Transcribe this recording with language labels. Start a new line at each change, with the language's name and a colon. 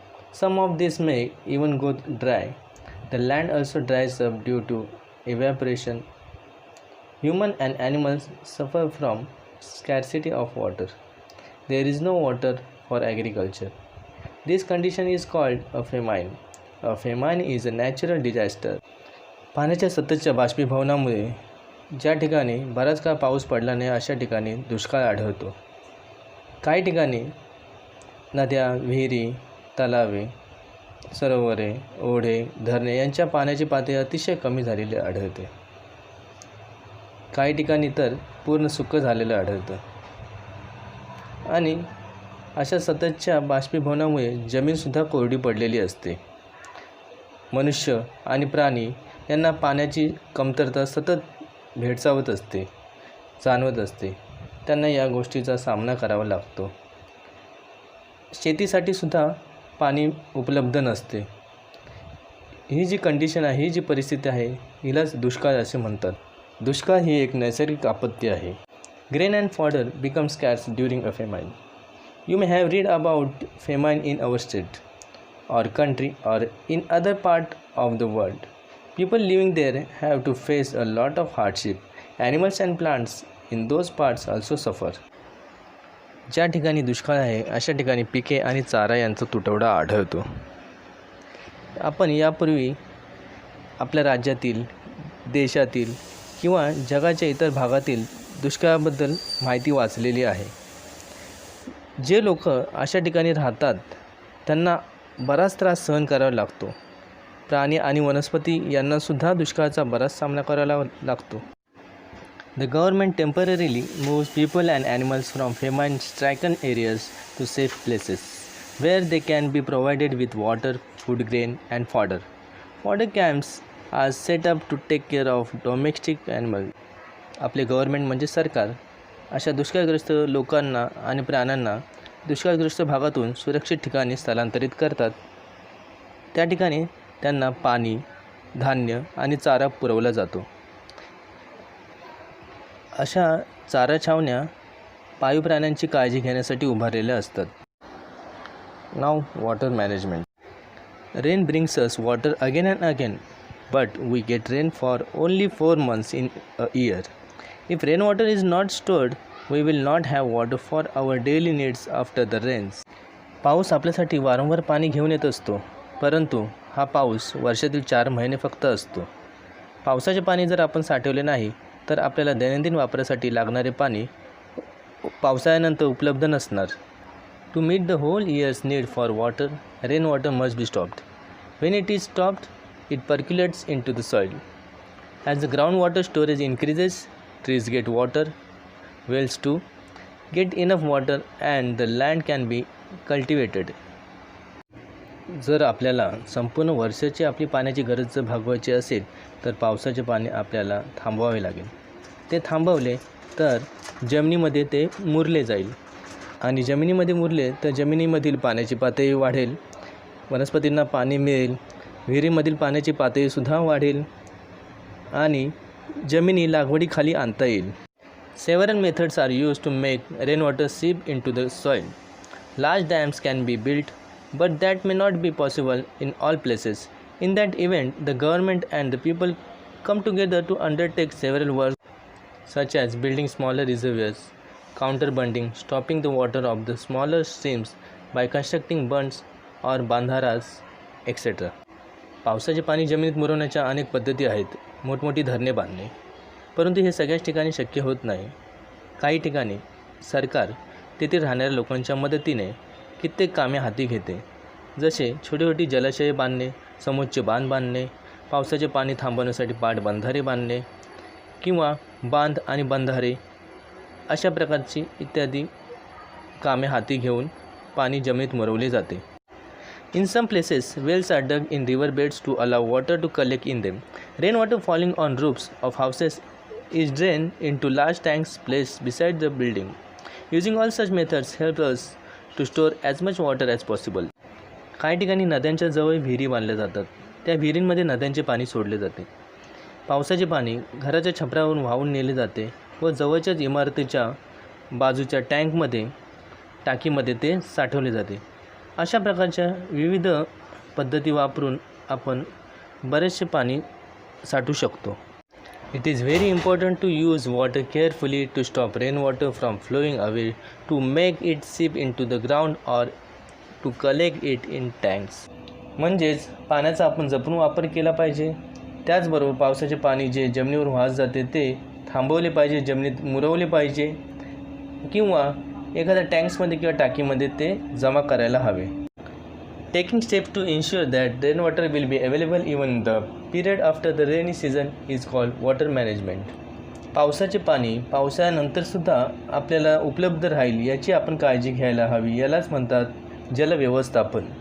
English: Some of these may even go dry. The land also dries up due to evaporation. Humans and animals suffer from scarcity of water. There is no water for agriculture. This condition is called a famine. A famine is a natural disaster.
Marathi: पाण्याच्या सततच्या बाष्पीभवनामुळे ज्या ठिकाणी बराच काळ पाऊस पडला नाही अशा ठिकाणी दुष्काळ आढळतो. काही ठिकाणी नद्या, विहिरी, तलावे, सरोवरे, ओढे, धरणे यांच्या पाण्याची पातळी अतिशय कमी झालेली आढळते. काही ठिकाणी तर पूर्ण सुकं झालेलं आढळतं. आणि अशा सततच्या बाष्पीभवनामुळे जमीनसुद्धा कोरडी पडलेली असते. मनुष्य आणि प्राणी यांना पाण्याची कमतरता सतत भेडसावत असते, जाणवत असते. त्यांना या गोष्टीचा सामना करावा लागतो. शेतीसाठीसुद्धा पाणी उपलब्ध नसते. ही जी कंडिशन आहे, ही जी परिस्थिती आहे, हिलाच दुष्काळ असे म्हणतात. दुष्काळ ही एक नैसर्गिक आपत्ती आहे.
English: Grain and fodder become scarce during a famine. You may have read about famine in our state or country or in other part of the world. People living there have to face a lot of hardship. Animals and plants in those parts also suffer.
Marathi: ज्या ठिकाणी दुष्काळ आहे अशा ठिकाणी पिके आणि चारा यांचा तुटवडा आढळतो. आपण यापूर्वी आपल्या राज्यातील, देशातील किंवा जगाच्या इतर भागातील दुष्काळाबद्दल माहिती वाचलेली आहे. जे लोक अशा ठिकाणी राहतात त्यांना बराच त्रास सहन करावा लागतो. प्राणी आणि वनस्पती यांनासुद्धा दुष्काळाचा बराच सामना करावा लागतो.
English: The government temporarily moves people and animals from famine-stricken areas to safe places where they can be provided with water, food grain and fodder. Fodder camps are set up to take care of domestic animals.
Marathi: आपले government म्हणजे सरकार अशा दुष्काळग्रस्त लोकांना आणि प्राण्यांना दुष्काळग्रस्त भागातून सुरक्षित ठिकाणी स्थलांतरित करतात. त्या ठिकाणी त्यांना पाणी, धान्य आणि चारा पुरवला जातो. अशा चारा छावण्या पाळीव प्राण्यांची काळजी घेण्यासाठी उभारलेल्या असतात.
English: नाव water management. Rain brings us water again and again, but we get rain for only 4 months in a year. If rainwater is not stored, we will not have water for our daily needs after the rains.
Marathi: पाऊस आपल्यासाठी वारंवार पाणी घेऊन येत असतो, परंतु हा पाऊस वर्षातील 4 महिने फक्त असतो. पावसाचे पाणी जर आपण साठवले नाही तर आपल्याला दैनंदिन वापरासाठी लागणारे पाणी पावसाळ्यानंतर उपलब्ध नसणार.
English: To meet the whole year's need for water, rainwater must be stopped. When it is stopped, it percolates into the soil. As the groundwater storage increases, trees get water, wells too get enough water, and the land can be cultivated.
Marathi: जर आपल्याला संपूर्ण वर्षाची आपली पाण्याची गरज जर भागवायची असेल तर पावसाचे पाणी आपल्याला थांबवावे लागेल. ते थांबवले तर जमिनीमध्ये ते मुरले जाईल आणि जमिनीमध्ये मुरले तर जमिनीमधील पाण्याची पातळी वाढेल, वनस्पतींना पाणी मिळेल, विहिरीमधील पाण्याची पातळीसुद्धा वाढेल आणि जमिनी लागवडीखाली आणता येईल.
English: Several methods are used to make rainwater seep into the soil. Large dams can be built, but that may not be possible in all places. In that event, the government and the people come together to undertake several works, such as building smaller reservoirs, counterbunding, stopping the water of the smaller streams by constructing bunds or bandharas, etc.
Marathi: पावसाचे पाणी जमिनीत मुरवण्याच्या अनेक पद्धती आहेत. मोठमोठी धरणे बांधणे, परंतु हे सगळ्याच ठिकाणी शक्य होत नाही. काही ठिकाणी सरकार तेथे राहणाऱ्या लोकांच्या मदतीने कित्येक कामे हाती घेते, जसे छोटी छोटी जलाशये बांधणे, समोच्च बांध बांधणे, पावसाचे पाणी थांबवण्यासाठी पाटबंधारे बांधणे किंवा बांध आणि बंधारे अशा प्रकारची इत्यादी कामे हाती घेऊन पाणी जमिनीत मुरवले जाते.
English: In some places, wells are dug in river beds to allow water to collect in them. Rainwater falling on roofs of houses is drained into large tanks placed beside the building. Using all such methods helps us to store as much water as possible.
Marathi: काही ठिकाणी नद्यांच्या जवळ विहिरी बांधल्या जातात. त्या विहिरींमध्ये नद्यांचे पाणी सोडले जाते. पावसाचे पाणी घराच्या छपरावरून वाहून नेले जाते व जवळच्याच इमारतीच्या बाजूच्या टाकीमध्ये ते साठवले जाते. अशा प्रकारच्या विविध पद्धती वापरून आपण बरेचसे पाणी साठवू शकतो.
English: It is very important to use water carefully to stop rainwater from flowing away, to make it seep into the ground or to collect it in tanks.
Marathi: म्हणजेच पाण्याचा आपण जपून वापर केला पाहिजे. त्याचबरोबर पावसाचे पाणी जे जमिनीवर वाहत जाते ते थांबवले पाहिजे, जमिनीत मुरवले पाहिजे किंवा एखाद्या टँक्समध्ये किंवा टाकीमध्ये ते जमा करायला हवे.
English: Taking steps to ensure that rainwater will be available even the period after the rainy season is called water management.
Marathi: पावसाचे पाणी पावसाळ्यानंतरसुद्धा आपल्याला उपलब्ध राहील याची आपण काळजी घ्यायला हवी. यालाच म्हणतात जलव्यवस्थापन.